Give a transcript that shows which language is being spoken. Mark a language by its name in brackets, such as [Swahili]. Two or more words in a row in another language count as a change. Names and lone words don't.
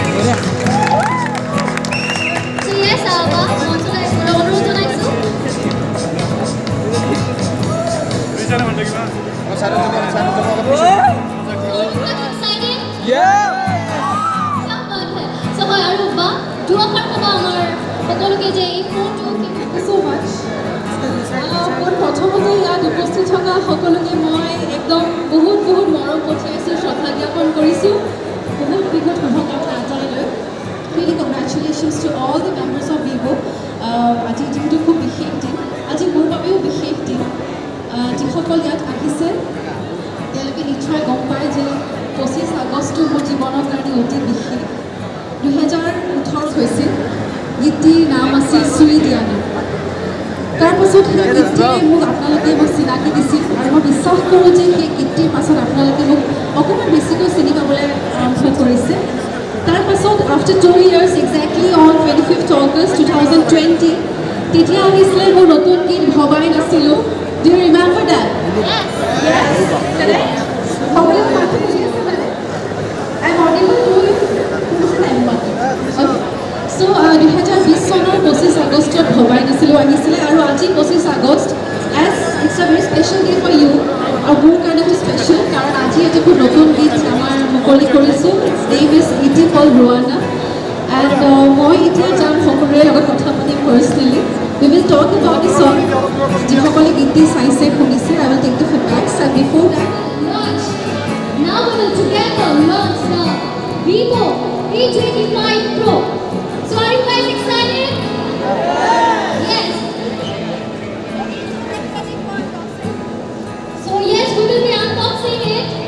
[English] so yes [Assamese] আবা মনলৈ অনুৰোধ জনাইছো so হয় আৰু বা দুআষাৰ ক'ব আমাৰ সকলোকে যে এই ফোনটো [English] so much [Assamese] মই প্ৰথমতে ইয়াত উপস্থিত থকা সকলোকে মই একদম বহুত মৰম পঠিয়াইছোঁ শ্ৰদ্ধা জ্ঞাপন কৰিছোঁ বহুত শুভকামনা আঁতৰালৈ [English] really congratulations to all the members of [Assamese] Vivo আজি দিনটো খুব বিশেষ দিন আজি মোৰ বাবেও বিশেষ দিন যিসকল ইয়াত আহিছে তেওঁলোকে নিশ্চয় গম পায় যে 25 আগষ্টটো মোৰ জীৱনৰ কাৰণে অতি বিশেষ 2018 হৈছিল গীতটিৰ নাম আছিল চুই দিয়া নাম তাৰপাছত সেই গীতটিৰে মোক আপোনালোকে মোক চিনাকি দিছিল আৰু মই বিশ্বাস কৰোঁ যে সেই গীতটিৰ পাছত আপোনালোকে মোক অকণমান বেছিকৈ চিনি পাবলৈ আৰম্ভ কৰিছে তাৰপাছত আফটাৰ [English] 2 years exactly on 25th August 2020 [Assamese] তেতিয়া আহিছিলে মোৰ নতুন গীত ভবাই নাছিলোঁ [English] do you remember that? Yes correct [Assamese] সকলোৱে মাথা বুজি আছে মানে [English] I'm audible to you okay so 2020 [Assamese] চনৰ 25 আগষ্টত ভবাই নাছিলোঁ আহিছিলে আৰু আজি 25 আগষ্ট [English] as it's a very special day for you [Assamese] আৰু মোৰ কাৰণেও স্পেচিয়েল কাৰণ আজি এটা খুব নতুন গীত আমাৰ মুকলি কৰিছোঁ [English] its name is Ruwana [Assamese] and মই এতিয়া যাম সকলোৰে লগত কথা পাতিম [English] personally we will talk about the song [Assamese] যিসকলে গীতটি চাইছে শুনিছে [English] I will take the feedbacks and before that launch now we will together launch the Vivo V25 Pro so are you guys excited yes so yes we will be unboxing it